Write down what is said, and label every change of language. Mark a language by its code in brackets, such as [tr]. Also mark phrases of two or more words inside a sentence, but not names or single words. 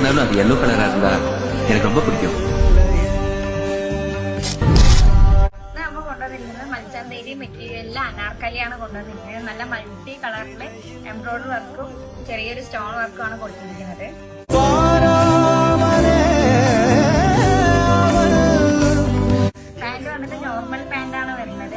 [ta] இருந்தாலும் அது yellow கலரா இருந்தா எனக்கு ரொம்ப பிடிக்கும். [ml] നമ്മ കൊണ്ടുവന്നിരിക്കുന്നത് മൽച്ചാന്തേരി മെറ്റീരിയലിൽ അനാർക്കലിയാണ് കൊണ്ടുവന്നിരിക്കുന്നത്. നല്ല [en] multi colour embroidery work [ml] ചെറിയൊരു [en] stone work [ml] ആണ് കൊടുത്തിരിക്കുന്നത്. പാന്റ് വന്നിട്ട് [en] normal pant [ml] ആണ് വരുന്നത്.